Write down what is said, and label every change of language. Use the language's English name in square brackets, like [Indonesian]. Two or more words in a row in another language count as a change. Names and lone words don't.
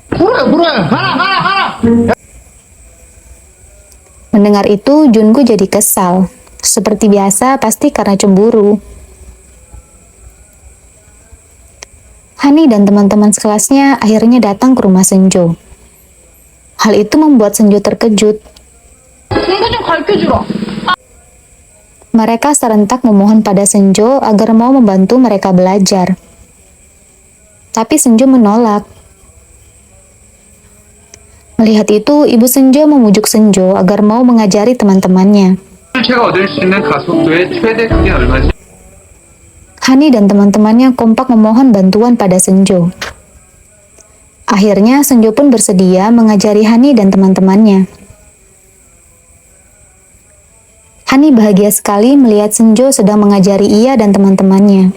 [Indonesian] Mendengar itu, Jungu jadi kesal. Seperti biasa, pasti karena cemburu. Hani dan teman-teman sekelasnya akhirnya datang ke rumah Senjo. Hal itu membuat Senjo terkejut. [Korean] 공부 좀 가르쳐주라. [Indonesian] Mereka serentak memohon pada Senjo agar mau membantu mereka belajar. Tapi Senjo menolak. Melihat itu, ibu Senjo memujuk Senjo agar mau mengajari teman-temannya. [Korean] 제가 얻을 수 있는 가속도의 최대 크기는 얼마지? [Indonesian] Hani dan teman-temannya kompak memohon bantuan pada Senjo. Akhirnya Senjo pun bersedia mengajari Hani dan teman-temannya. Hani bahagia sekali melihat Senjo sedang mengajari ia dan teman-temannya.